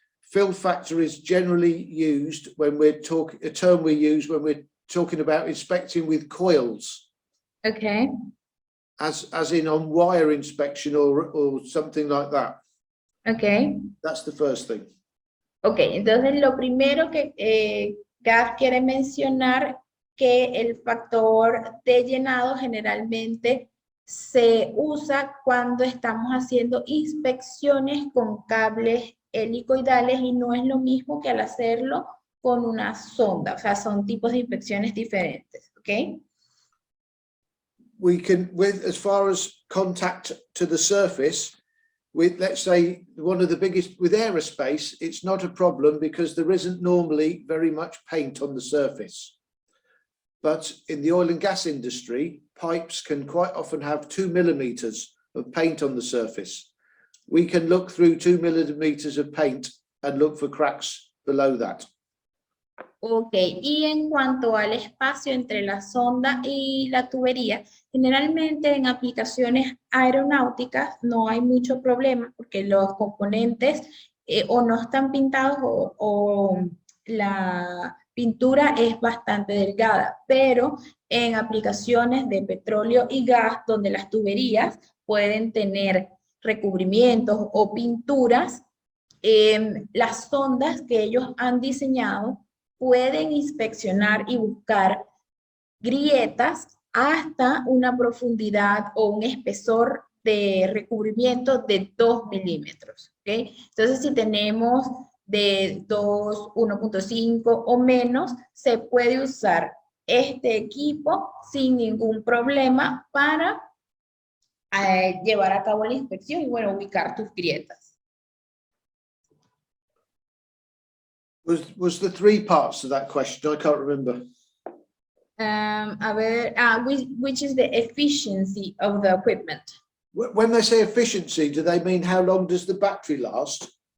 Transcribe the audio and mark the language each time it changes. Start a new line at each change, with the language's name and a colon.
English: Fill factor is generally used when we're talking, a term we use when we're talking about inspecting with coils. Okay. As in on wire inspection or something like that. Okay. That's the first thing.
Spanish: Okay, entonces lo primero que Gab quiere mencionar que el factor de llenado generalmente se usa cuando estamos haciendo inspecciones con cables helicoidales y no es lo mismo que al hacerlo con una sonda, o sea, son tipos de inspecciones diferentes, ¿ok?
English: We can, as far as contact to the surface, with, let's say, one of the biggest, with aerospace, it's not a problem because there isn't normally very much paint on the surface. But in the oil and gas industry, pipes can quite often have 2 millimeters of paint on the surface. We can look through 2 millimeters of paint and look for cracks below that.
Spanish: Ok, y en cuanto al espacio entre la sonda y la tubería, generalmente en aplicaciones aeronáuticas no hay mucho problema porque los componentes o no están pintados o la pintura es bastante delgada, pero en aplicaciones de petróleo y gas donde las tuberías pueden tener recubrimientos o pinturas, las sondas que ellos han diseñado pueden inspeccionar y buscar grietas hasta una profundidad o un espesor de recubrimiento de 2 milímetros. ¿Okay? Entonces, si tenemos de 2, 1.5 o menos, se puede usar este equipo sin ningún problema para llevar a cabo la inspección y, bueno, ubicar tus grietas.
English: Was the three parts to that question? I can't remember.
Spanish: A ver,
English: which is the efficiency of the equipment? When they say efficiency, do they mean how long does the battery last?